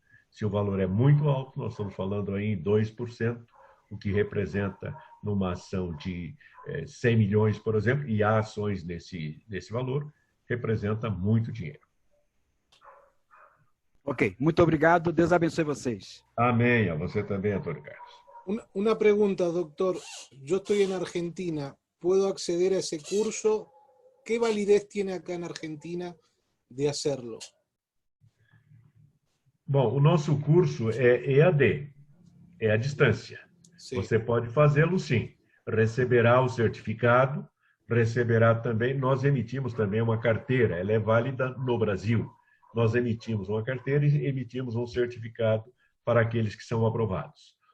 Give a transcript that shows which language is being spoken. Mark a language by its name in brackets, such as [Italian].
[Portuguese] Se o valor é muito alto, nós estamos falando aí em 2%, o que representa, numa ação de 100 milhões, por exemplo, e há ações nesse valor, representa muito dinheiro. Ok, muito obrigado. Deus abençoe vocês. Amém. A você também, Antônio Carlos. [Spanish] Una pregunta, doctor. Yo estoy en Argentina. ¿Puedo acceder a ese curso? ¿Qué validez tiene acá en Argentina de hacerlo? [Portuguese] Bom, o nosso curso é EAD, é à distância. Sim. Você pode fazê-lo, sim. Receberá o certificado, receberá também, nós emitimos também uma carteira, ela é válida no Brasil. Nós emitimos uma carteira e emitimos um certificado para aqueles que são aprovados.